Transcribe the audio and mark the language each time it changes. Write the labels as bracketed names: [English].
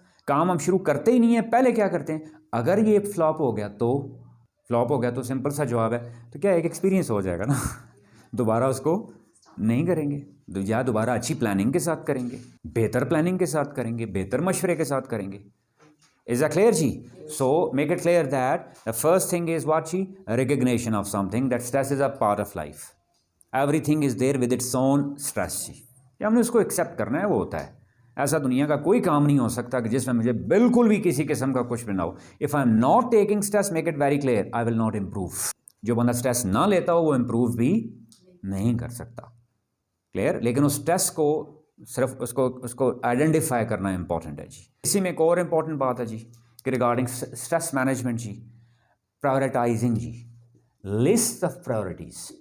[Urdu] کام ہم شروع کرتے ہی نہیں ہیں، پہلے کیا کرتے ہیں، اگر یہ فلاپ ہو گیا تو سمپل سا جواب ہے تو کیا ایک ایکسپیرینس ہو جائے گا نا، دوبارہ اس کو نہیں کریں گے، یا دوبارہ اچھی پلاننگ کے ساتھ کریں گے، بہتر پلاننگ کے ساتھ کریں گے، بہتر مشورے کے ساتھ کریں گے. [English] Is that clear جی؟ So make it clear that the first thing is what جی؟ Recognition of something that stress is a part of life. Everything is there with its own stress جی. [Urdu] کہ ہم نے اس کو accept کرنا ہے، وہ ہوتا ہے. ایسا دنیا کا کوئی کام نہیں ہو سکتا کہ جس میں مجھے بالکل بھی کسی قسم کا کچھ بھی نہ ہو. [English] If I'm not taking stress, make it very clear, I will not improve. [Urdu] جو بندہ اسٹریس نہ لیتا ہو وہ امپروو بھی نہیں کر سکتا. کلیئر؟ لیکن اس اسٹریس کو صرف اس کو آئیڈینٹیفائی کرنا امپورٹنٹ ہے جی. اسی میں ایک اور امپورٹنٹ بات ہے جی کہ regarding stress management جی، پرائورٹائزنگ جی، list of priorities.